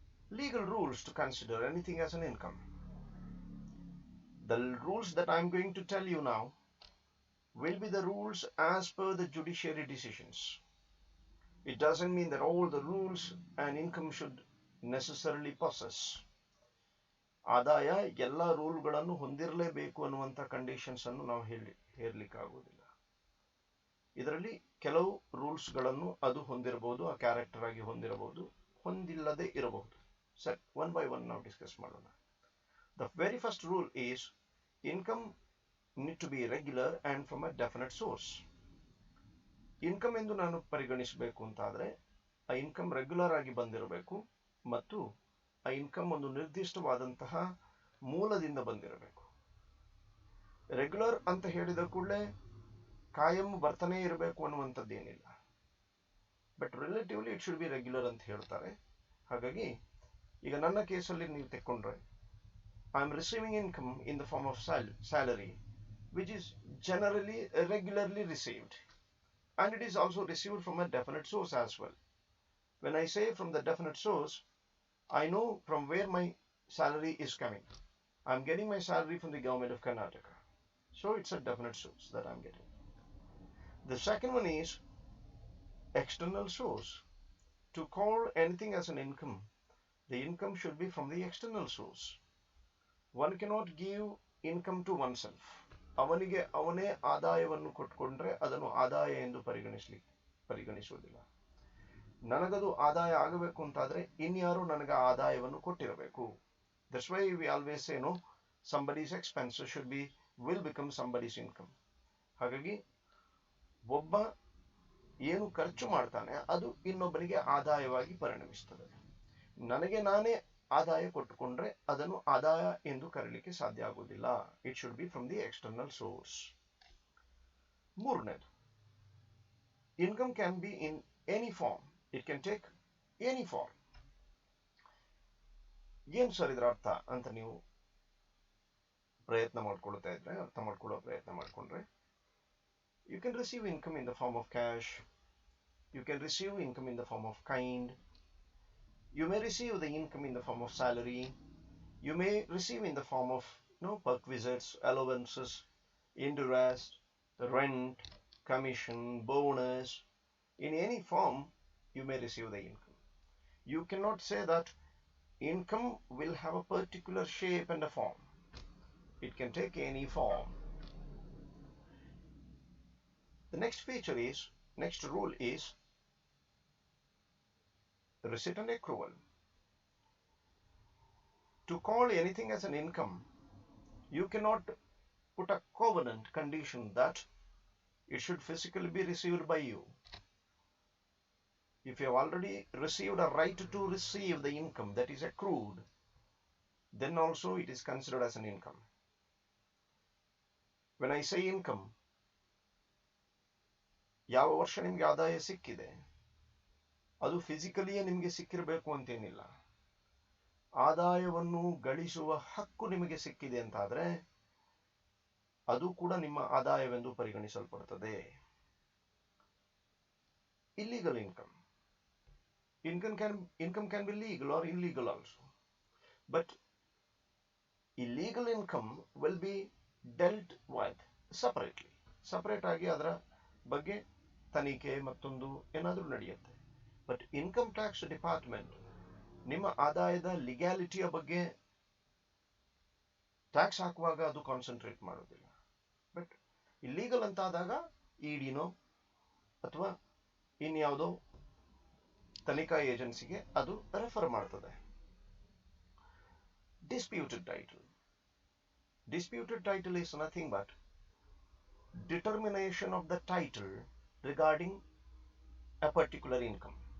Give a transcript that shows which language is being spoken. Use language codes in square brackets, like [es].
[en] Legal rules to consider anything as an income. The rules that I am going to tell you now will be the rules as per the judiciary decisions. It doesn't mean that all the rules and income should necessarily possess. [kn] ಆದಾಯ ಎಲ್ಲ ರೂಲ್ಗಳನ್ನು ಹೊಂದಿರಲೇಬೇಕು ಅನ್ನುವಂಥ conditions ಅನ್ನು ನಾವು ಹೇಳಲಿಕ್ಕಾಗೋದಿಲ್ಲ. ಇದರಲ್ಲಿ ಕೆಲವು ರೂಲ್ಸ್ಗಳನ್ನು ಅದು ಹೊಂದಿರಬಹುದು, ಆ ಕ್ಯಾರೆಕ್ಟರ್ ಆಗಿ ಹೊಂದಿರಬಹುದು, ಹೊಂದಿಲ್ಲದೆ ಇರಬಹುದು. ಸರಿ, [en] one by one [kn] ನಾವು ಡಿಸ್ಕಸ್ ಮಾಡೋಣ. [en] The very first rule is income need to be regular and from a definite source. [kn] Income ಎಂದು ನಾನು ಪರಿಗಣಿಸಬೇಕು ಅಂತಾದರೆ ಆ ಇನ್ಕಮ್ ರೆಗ್ಯುಲರ್ ಆಗಿ ಬಂದಿರಬೇಕು ಮತ್ತು ಆ ಇನ್ಕಮ್ ಒಂದು ನಿರ್ದಿಷ್ಟವಾದಂತಹ ಮೂಲದಿಂದ ಬಂದಿರಬೇಕು. ರೆಗ್ಯುಲರ್ ಅಂತ ಹೇಳಿದ ಕೂಡಲೇ ಕಾಯಂ ಬರ್ತಾನೆ ಇರಬೇಕು ಅನ್ನುವಂಥದ್ದೇನಿಲ್ಲ, [en] but relatively it should be regular [kn] ಅಂತ ಹೇಳ್ತಾರೆ. ಹಾಗಾಗಿ ಈಗ ನನ್ನ ಕೇಸಲ್ಲಿ ನೀವು ತೆಕ್ಕೊಂಡ್ರೆ [en] I am receiving income in the form of salary, which is generally regularly received, and it is also received from a definite source as well. When I say from the definite source, I know from where my salary is coming. I'm getting my salary from the government of Karnataka. So it's a definite source that I'm getting. The second one is external source. To call anything as an income, the income should be from the external source. One cannot give income to oneself. [kn] ಅವನಿಗೆ ಅವನೇ ಆದಾಯವನ್ನು ಕೊಟ್ಕೊಂಡ್ರೆ ಅದನ್ನು ಆದಾಯ ಎಂದು ಪರಿಗಣಿಸುವುದಿಲ್ಲ. ನನಗದು ಆದಾಯ ಆಗಬೇಕು ಅಂತಾದ್ರೆ ಇನ್ಯಾರು ನನಗೆ ಆದಾಯವನ್ನು ಕೊಟ್ಟಿರಬೇಕು. [en] That's why we always say no, somebody's expenses will become somebody's income. [kn] ಹಾಗಾಗಿ ಒಬ್ಬ ಏನು ಖರ್ಚು ಮಾಡ್ತಾನೆ ಅದು ಇನ್ನೊಬ್ಬನಿಗೆ ಆದಾಯವಾಗಿ ಪರಿಣಮಿಸುತ್ತದೆ. ನನಗೆ ನಾನೇ ಆದಾಯ ಕೊಟ್ಟುಕೊಂಡ್ರೆ ಅದನ್ನು ಆದಾಯ ಎಂದು ಕರೆಯಲಿಕ್ಕೆ ಸಾಧ್ಯ ಆಗುವುದಿಲ್ಲ. [en] It should be from the external source. [kn] ಮೂರನೇದು, [en] Income can be in any form. It can take any form. [kn] ಏನ್ ಸರ್ ಇದರ ಅರ್ಥ ಅಂತ ನೀವು ಅರ್ಥ ಮಾಡ್ಕೊಳ್ಳೋ ಪ್ರಯತ್ನ ಮಾಡಿಕೊಂಡ್ರೆ, [en] you can receive income in the form of cash. You can receive income in the form of kind. You may receive the income in the form of salary. You may receive in the form of perk visits, allowances, interest, rent, commission, bonus. In any form, you may receive the income. You cannot say that income will have a particular shape and a form. It can take any form. The next rule is receipt and accrual. To call anything as an income, you cannot put a covenant condition that it should physically be received by you. If you have already received a right to receive the income that is accrued, then also it is considered as an income. When I say income, [kn] ಯಾವ ವರ್ಷ ನಿಮಗೆ ಆದಾಯ ಸಿಕ್ಕಿದೆ ಅದು ಫಿಸಿಕಲಿಯೇ ನಿಮಗೆ ಸಿಕ್ಕಿರಬೇಕು ಅಂತೇನಿಲ್ಲ. ಆದಾಯವನ್ನು ಗಳಿಸುವ ಹಕ್ಕು ನಿಮಗೆ ಸಿಕ್ಕಿದೆ ಅಂತಾದ್ರೆ ಅದು ಕೂಡ ನಿಮ್ಮ ಆದಾಯವೆಂದು ಪರಿಗಣಿಸಲ್ಪಡುತ್ತದೆ. [en] Illegal income. Income can be legal or illegal also. But illegal income will be dealt with separately. [kn] Separate ಆಗಿ ಅದರ ಬಗ್ಗೆ ತನಿಖೆ ಮತ್ತೊಂದು ಏನಾದರೂ ನಡೆಯುತ್ತೆ. ಬಟ್ ಇನ್ಕಮ್ ಟ್ಯಾಕ್ಸ್ ಡಿಪಾರ್ಟ್ಮೆಂಟ್ ನಿಮ್ಮ ಆದಾಯದ ಲಿಗ್ಯಾಲಿಟಿಯ ಬಗ್ಗೆ ಟ್ಯಾಕ್ಸ್ ಹಾಕುವಾಗ ಅದು ಕಾನ್ಸಂಟ್ರೇಟ್ ಮಾಡೋದಿಲ್ಲ. ಬಟ್ ಇಲ್ಲೀಗಲ್ ಅಂತ ಆದಾಗ ಇಡಿನೋ ಅಥವಾ ಇನ್ಯಾವುದೋ ತನಿಖಾ ಏಜೆನ್ಸಿಗೆ ಅದು ರೆಫರ್ ಮಾಡ್ತದೆ. [en] Disputed title. Disputed title is nothing but determination of the title regarding a particular income.